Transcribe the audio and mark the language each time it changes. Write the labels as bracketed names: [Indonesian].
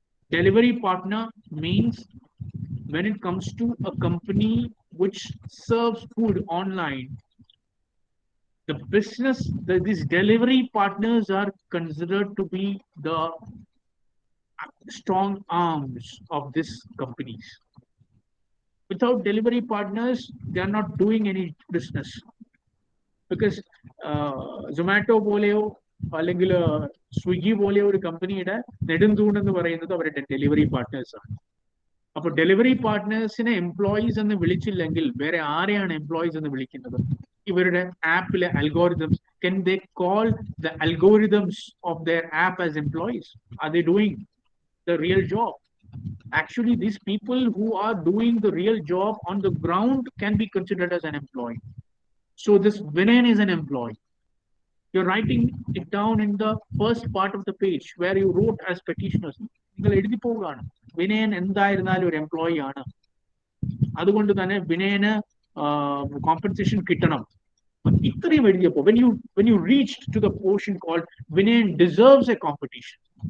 [English] Delivery partner means when it comes to a company which serves food online, the business, these delivery partners are considered to be the strong arms of these companies. Without delivery partners, they are not doing any business. [Malayalam] Because Zomato പോലെയോ അല്ലെങ്കിൽ സ്വിഗ്ഗി പോലെയോ ഒരു കമ്പനിയുടെ നെടുന്തൂണെന്ന് പറയുന്നത് അവരുടെ delivery partners ആണ്. അപ്പോൾ delivery പാർട്ട്നേഴ്സിനെ employees എന്ന് വിളിച്ചില്ലെങ്കിൽ വേറെ ആരെയാണ് എംപ്ലോയീസ് എന്ന് വിളിക്കുന്നത്? ഇവരുടെ ആപ്പിലെ algorithms. [English] Can they call the algorithms of their app as employees? Are they doing the real job? Actually, these people who are doing the real job on the ground can be considered as an employee. So this Vinay is an employee. You're writing it down in the first part of the page where you wrote as petitioners. [Malayalam] നിങ്ങൾ എഴുതി പോവുകയാണ് വിനയൻ എന്തായിരുന്നാലും ഒരു employee ആണ്. അതുകൊണ്ട് തന്നെ വിനയന് compensation കിട്ടണം. ഇത്രയും എഴുതിയപ്പോൾ [English] when you reached to the portion called Vinayan deserves a compensation.